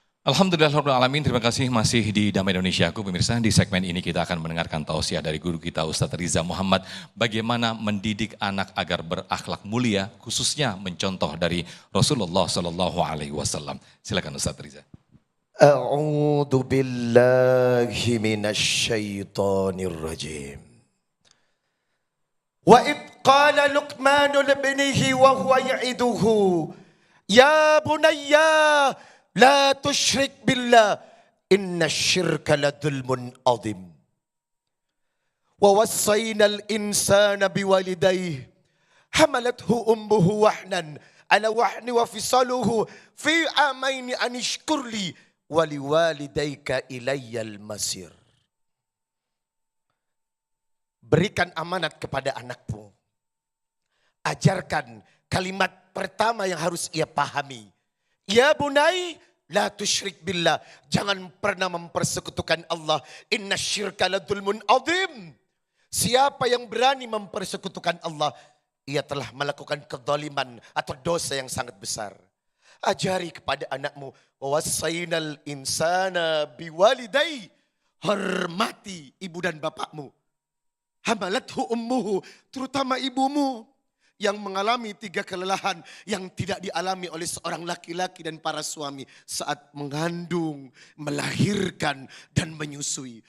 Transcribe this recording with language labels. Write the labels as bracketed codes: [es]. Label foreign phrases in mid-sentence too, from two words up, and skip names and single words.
[id] Alhamdulillahirrahmanirrahim, terima kasih masih di Damai Indonesiaku pemirsa. Di segmen ini kita akan mendengarkan tausiah dari guru kita Ustadz Riza Muhammad. Bagaimana mendidik anak agar berakhlak mulia, khususnya mencontoh dari Rasulullah SAW. Silakan Ustadz Riza. [ar] أعوذ بالله من الشيطان الرجيم. وإذ قال لقمان لابنه وهو يعظه يا بني لا تشرك بالله إن الشرك لظلم عظيم. ووصينا الإنسان بوالديه حملته أمه وهنا على وهن وفصاله في عامين أن اشكر لي ولوالديك إلي المصير. [id] Berikan amanat kepada anakmu. Ajarkan kalimat pertama yang harus ia pahami. [ar] يا بني، لا تشرك بالله. [id] Jangan pernah mempersekutukan Allah. [ar] إن الشرك لظلم عظيم. [id] Siapa yang berani mempersekutukan Allah, ia telah melakukan kezaliman atau dosa yang sangat besar. Ajari kepada anakmu. [ar] ووصينا الإنسان بوالديه. [id] Hormati ibu dan bapakmu. [ar] حملته أمه, [id] terutama ibumu yang mengalami 3 kelelahan yang tidak dialami oleh seorang laki-laki dan para suami saat mengandung, melahirkan dan menyusui.